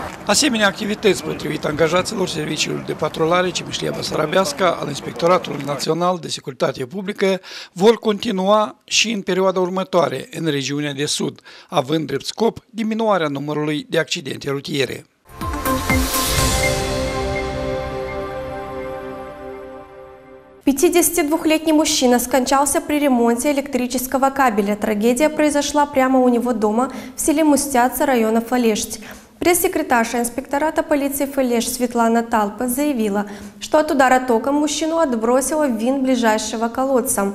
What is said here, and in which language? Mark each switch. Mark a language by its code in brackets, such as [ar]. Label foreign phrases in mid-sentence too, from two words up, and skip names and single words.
[ro] Asemenea activități potrivit angajaților Serviciului de Patrulare Cimișlia Basarabeasca al Inspectoratului Național de Securitate Publică vor continua și în perioada următoare în regiunea de sud, având drept scop diminuarea numărului de accidente rutiere. [ru] 52-летний мужчина скончался при ремонте электрического кабеля. Трагедия произошла прямо у него дома в селе Мустяца района Фалешть. Пресс-секретарша инспектората полиции Фалешть Светлана Талпа заявила, что от удара током мужчину отбросило в винт ближайшего колодца.